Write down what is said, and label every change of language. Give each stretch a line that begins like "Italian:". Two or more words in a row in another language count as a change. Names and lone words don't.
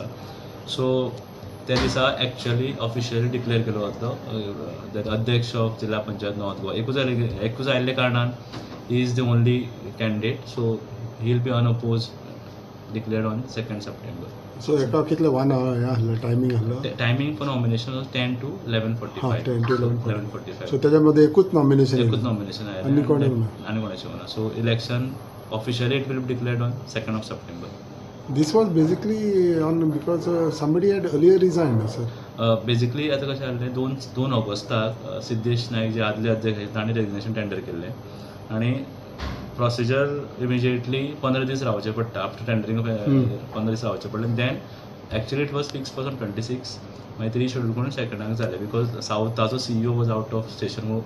Konkani: सो त्या दिसा
English: actually officially declare
Konkani: केलो वतलो अध्यक्ष ऑफ जिल्हा पंचायत नॉर्थ गोवा एकूच आयिल्ले कारणान
English: he is the only candidate. So he will be unopposed declared on 2 September.
Konkani: सो एका कितले 1 hour आहलो टायमींग आहलो
English: Timing for nomination was 10 to 11:45. 10 to 11:45. 11:45.
Marathi: सो त्याच्यामध्ये एकूच नॉमिनेशन एकूच नॉमिनेशन आहे आणि कोणी आणि कोणाचे होणार.
English: So election officially it will be declared on 2 September. This was basically on because somebody had earlier resign sir.
Konkani: बेसिकली आता कशें जाल्लें 2 ऑगस्टाक सिद्धेश नाईक जे आदले अध्यक्ष तांणी
English: resignation tender
Konkani: केल्लें आनी
English: procedure immediately
Konkani: 15 दीस रावचें पडटा.
English: after tendering
Konkani: 15 दीस रावचें पडलें.
English: then actually it was fix on
Konkani: 26 मागीर ती रिशेड्यूल करून 2nd जालें बिकॉज सावथाचो CEO
English: was out of station.